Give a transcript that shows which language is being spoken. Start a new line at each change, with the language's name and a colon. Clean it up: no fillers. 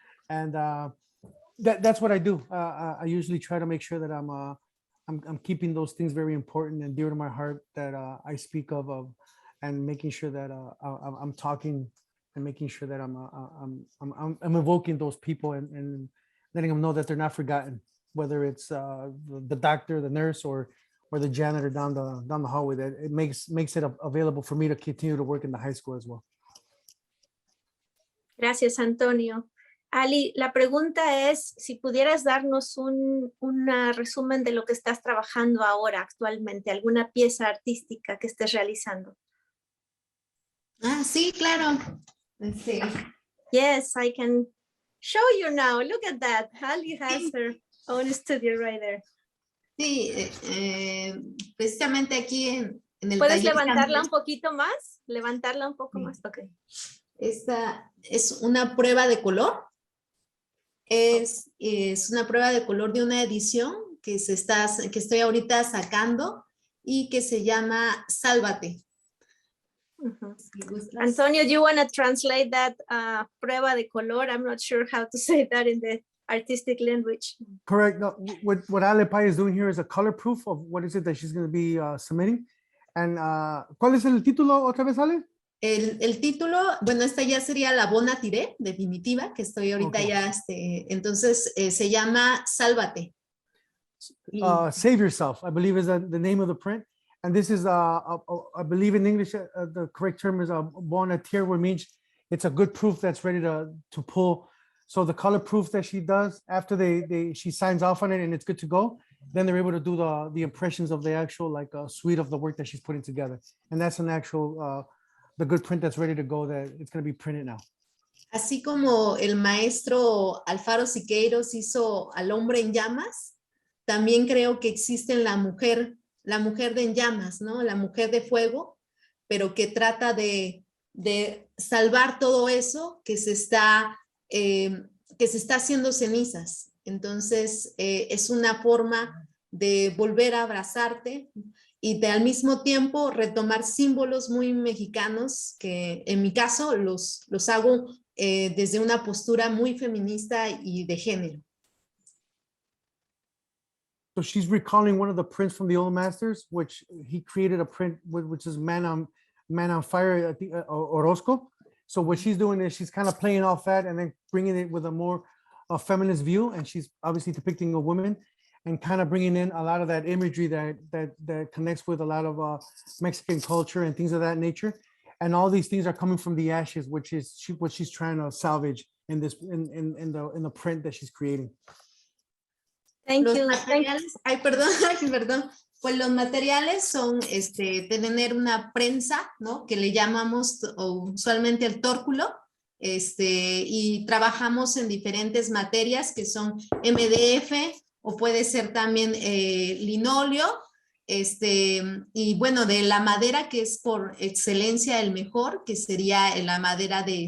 English: And that's what I do. I usually try to make sure that I'm keeping those things very important and dear to my heart that I speak of and making sure that I'm talking and making sure that I'm evoking those people and letting them know that they're not forgotten, whether it's the doctor, the nurse, or the janitor down the hallway. That it makes it available for me to continue to work in the high school as well.
Spanish: Gracias, Antonio. Ali, la pregunta es si pudieras darnos un resumen de lo que estás trabajando ahora actualmente, alguna pieza artística que estés realizando. Sí, claro. Sí.
English: Yes, I can show you now. Look at that. Ali has her own studio right there.
Spanish: Sí, precisamente aquí en el ¿Puedes taller levantarla un poquito más? Levantarla un poco más. Ok. Esta es una prueba de color. Es una prueba de color de una edición que estoy ahorita sacando y que se llama Sálvate.
English: Antonio, do you want to translate that
Spanish: prueba de color?
English: I'm not sure how to say that in the artistic language. Correct. No, what Ale Pai is doing here is a color proof of what is it that she's going to be submitting.
Spanish: And ¿cuál es el título otra vez, Ale? El título, bueno, esta ya sería la bona tiré definitiva, que estoy ahorita ya, entonces se llama Sálvate.
English: Save Yourself, I believe is the name of the print. And this is, I believe in English, the correct term is bona tire, which means it's a good proof that's ready to pull. So the color proof that she does after she signs off on it and it's good to go, then they're able to do the impressions of the actual like suite of the work that she's putting together. And that's an actual, the good print that's ready to go, that it's going to be printed now.
Spanish: Así como el maestro Alfaro Siqueiros hizo al hombre en llamas, también creo que existe en la mujer de en llamas, ¿no? La mujer de fuego, pero que trata de salvar todo eso que se está haciendo cenizas. Entonces, es una forma de volver a abrazarte y de al mismo tiempo retomar símbolos muy mexicanos que en mi caso los hago desde una postura muy feminista y de género.
English: So she's recalling one of the prints from the old masters, which he created a print which is Man on Fire, I think, Orozco. So what she's doing is she's kind of playing off that and then bringing it with a more feminist view, and she's obviously depicting a woman and kind of bringing in a lot of that imagery that connects with a lot of Mexican culture and things of that nature. And all these things are coming from the ashes, which is what she's trying to salvage in this in the print that she's creating. Thank
Spanish: Los
English: you.
Spanish: materiales, perdón. Pues los materiales son tener una prensa, ¿no? Que le llamamos usualmente el tórculo, y trabajamos en diferentes materias que son MDF o puede ser también linóleo, y bueno, de la madera que es por excelencia el mejor, que sería la madera